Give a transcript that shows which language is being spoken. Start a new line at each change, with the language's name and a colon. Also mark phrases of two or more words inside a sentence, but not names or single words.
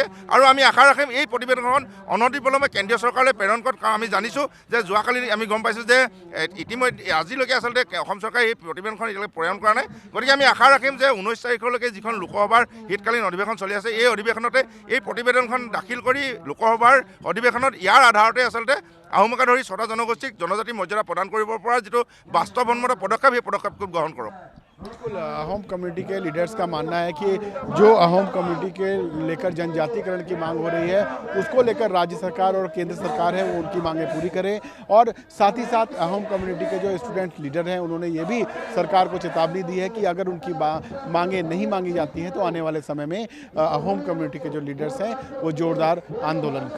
Assamese: আৰু আমি আশা ৰাখিম এই প্ৰতিবেদনখন অনতিপলমে কেন্দ্ৰীয় চৰকাৰলৈ প্ৰেৰণ কৰাত, কাৰণ আমি জানিছোঁ যে যোৱাকালি আমি গম পাইছোঁ যে ইতিমধ্যে আজিলৈকে আচলতে অসম চৰকাৰে এই প্ৰতিবেদনখন এতিয়ালৈকে প্ৰেৰণ কৰা নাই। গতিকে আমি আশা ৰাখিম যে 19 তাৰিখলৈকে যিখন লোকসভাৰ শীতকালীন অধিৱেশন চলি আছে, এই অধিৱেশনতে এই প্ৰতিবেদনখন দাখিল কৰি লোকসভাৰ অধিৱেশনত ইয়াৰ আধাৰতে আচলতে আহোমকে ধৰি 6টা জনগোষ্ঠীক জনজাতি মৰ্যাদা প্ৰদান কৰিব পৰা যিটো বাস্তৱসন্মত পদক্ষেপ, সেই পদক্ষেপটো গ্ৰহণ কৰক।
Hindi: बिल्कुल, अहोम कम्युनिटी के लीडर्स का मानना है कि जो अहोम कम्युनिटी के लेकर जनजातीकरण की मांग हो रही है उसको लेकर राज्य सरकार और केंद्र सरकार है वो उनकी मांगें पूरी करे। और साथ ही साथ अहोम कम्युनिटी के जो
English: student leader
Hindi: हैं उन्होंने ये भी सरकार को चेतावनी दी है कि अगर उनकी मांगें नहीं मांगी जाती हैं तो आने वाले समय में अहोम कम्युनिटी के जो लीडर्स हैं वो जोरदार आंदोलन करेंगे।